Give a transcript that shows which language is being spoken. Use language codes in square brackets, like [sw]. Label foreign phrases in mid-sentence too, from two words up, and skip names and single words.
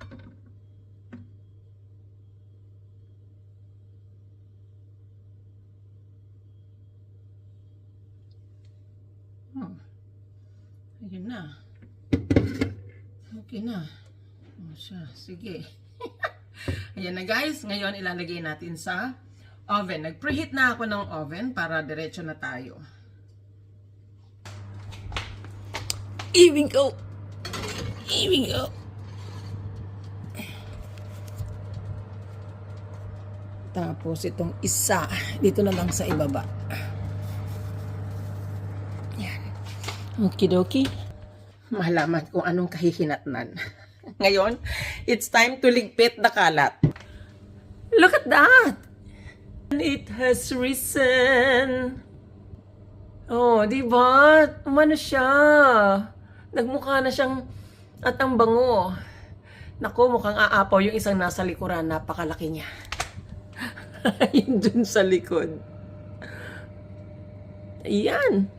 [tl] Oh. Ayun na. Okay na. O siya. Sige. Ayan na guys. Ngayon ilalagay natin sa oven. Nag-preheat na ako ng oven para diretso na tayo. [en] Here we go. Here we go. [tl] Tapos itong isa. Dito na lang sa ibaba. Yan. [en] Okidoki. [tl] Malaman kung anong kahihinatnan. Ngayon, [en] it's time to ligpit the kalat. Look at that! It has risen. [tl] Oh, di ba? Umano siya? Nagmukha na siyang at ang bango. Naku, mukhang aapaw yung isang nasa likuran. Napakalaki niya. Yun dun sa likod. Ayan.